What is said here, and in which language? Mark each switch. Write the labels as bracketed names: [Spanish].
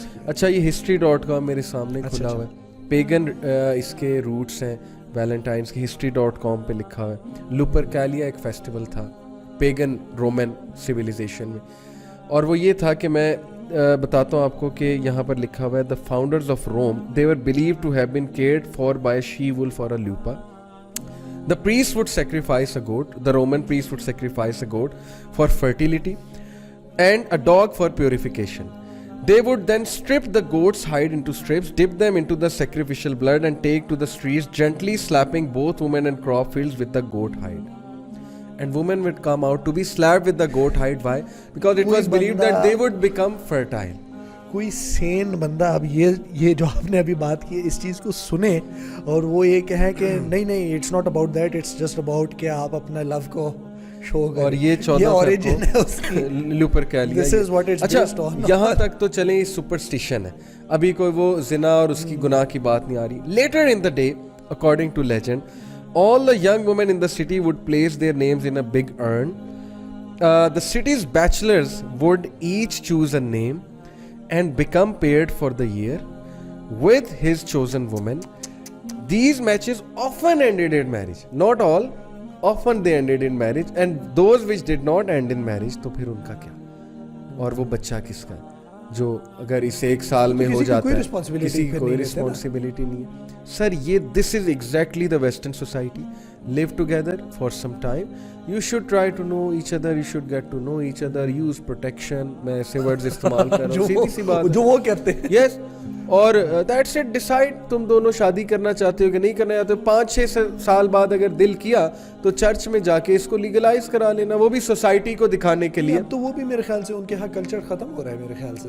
[Urdu] اچھا یہ history.com میرے سامنے کھلا ہوا ہے, پیگن اس کے روٹس ہیں ویلنٹائنس کی, history.com پہ لکھا ہوا ہے. لوپرکیلیا ایک فیسٹیول تھا پیگن رومن سویلائزیشن میں, اور وہ یہ تھا کہ میں بتاتا ہوں آپ کو کہ یہاں پر لکھا ہوا ہے [English] the founders of Rome they were believed to have been cared for by a she wolf or a lupa. The priest would sacrifice a goat, the Roman priest would sacrifice a goat for fertility and a dog for purification. They would then strip the goat's hide into strips, dip them into the sacrificial blood and take to the streets, gently slapping both women and crop fields with the goat hide. And women would come out to be slapped with the goat hide. Why? Because it was believed that they would become fertile. [Urdu] کوئی سین بندہ اب یہ جو آپ نے ابھی بات کی اس چیز کو سنے اور وہ یہ کہیں کہ نہیں [English] it's not about that, it's just about [Urdu] کہ آپ اپنا لو کو شو کریں. اور یہ 14 اوریجن ہے اس کی لوپرکیلیا. اچھا یہاں تک تو چلیں سپرسٹیشن ہے, ابھی کوئی وہ زنا اور اس کی گناہ کی بات نہیں آ رہی. [English] Later in the day according to legend all the young women in the city would place their names in a big urn. The city's bachelors would each choose a name and become paired for the year with his chosen woman. These matches often ended in marriage. Not all, often they ended in marriage, [Urdu] and those which did not end in marriage تو پھر ان کا کیا, اور وہ بچہ کس کا جو اگر اس 1 سال میں ہو جاتا ہے, کسی کی کوئی رسپانسبلٹی نہیں ہے. [English] Sir یہ this is exactly the western society. live together for some time, you should try to know each other, you should get to know each other, use protection. [Urdu] میں ایسے ورڈز استعمال کر رہا ہوں, سیدھی سی بات جو وہ کہتے ہیں. [English] Yes, اور that's it. [Urdu] ڈیسائڈ تم دونوں شادی کرنا چاہتے ہو کہ نہیں کرنا چاہتے ہو. 5-6 سال بعد اگر دل کیا تو چرچ میں جا کے اس کو لیگلائز کرا لینا, وہ بھی سوسائٹی کو دکھانے کے لیے. تو وہ بھی میرے خیال سے ان کے ہاں کلچر ختم ہو رہا ہے میرے خیال سے.